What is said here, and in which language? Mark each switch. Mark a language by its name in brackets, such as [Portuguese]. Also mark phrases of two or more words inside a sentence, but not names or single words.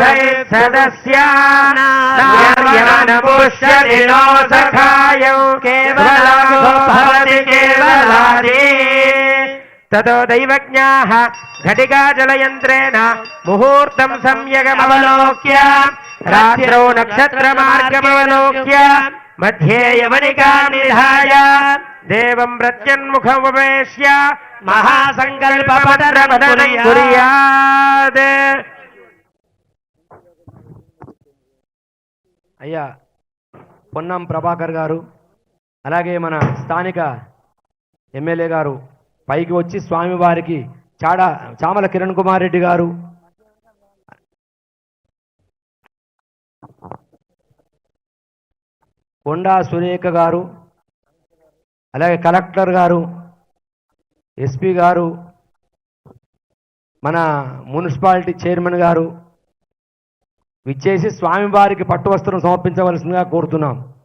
[Sanskrit] సదస్యానాపుష్యతి నో సఖాయౌ కేవలం భవతి కేవలాది. తతో దైవజ్ఞాః ఘటికాజలయంత్రేణ ముహూర్తం సమ్యగమవలోక్య రాత్రౌ నక్షత్రమార్గమవలోక్య मध्ये यवनिका निधाय देवं प्रत्यन्मुखमुपवेश्य महासङ्कल्पपत्रपठनं कुर्यात्। [Telugu] అయ్యా పొన్నం ప్రభాకర్ గారు అలాగే మన స్థానిక ఎమ్మెల్యే గారు పైకి వచ్చి స్వామివారికి చామల కిరణ్ కుమార్ రెడ్డి గారు కొండా సురేఖ గారు అలాగే కలెక్టర్ గారు ఎస్పీ గారు మన మున్సిపాలిటీ చైర్మన్ గారు విచ్చేసి స్వామివారికి పట్టు వస్త్రం సమర్పించవలసిందిగా కోరుతున్నాం.